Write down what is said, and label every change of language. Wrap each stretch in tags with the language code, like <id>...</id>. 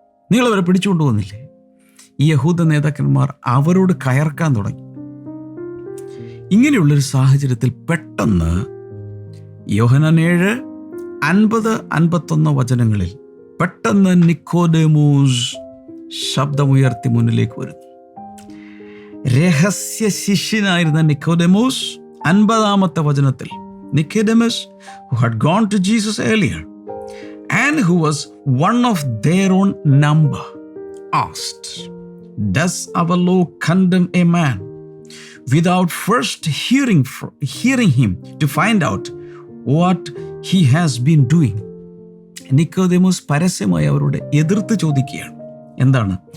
<ml>നിങ്ങളവരെ പിടിച്ചുകൊണ്ട് പോകുന്നില്ലേ? ഈ യഹൂദ നേതാക്കന്മാർ അവരോട് കയർക്കാൻ തുടങ്ങി. ഇങ്ങനെയുള്ളൊരു സാഹചര്യത്തിൽ പെട്ടെന്ന് യോഹന്നാൻ 7:50-51 വചനങ്ങളിൽ പെട്ടെന്ന് നിക്കോദേമോസ് ശബ്ദമുയർത്തി മുന്നിലേക്ക് വരുന്നു. രഹസ്യ ശിഷ്യനായിരുന്ന നിക്കോദേമോസ് 50-ാമത്തെ വചനത്തിൽ, Nicodemus</ml> <en>who had gone to Jesus earlier and who was one of their own number asked, does our law condemn a man without first hearing him to find out what he has been doing?</en> <ml>Nicodemus പരസ്യമായി അവരോട് എതിർത്ത് ചോദിക്കുകയാണ്. എന്താണ്?</ml>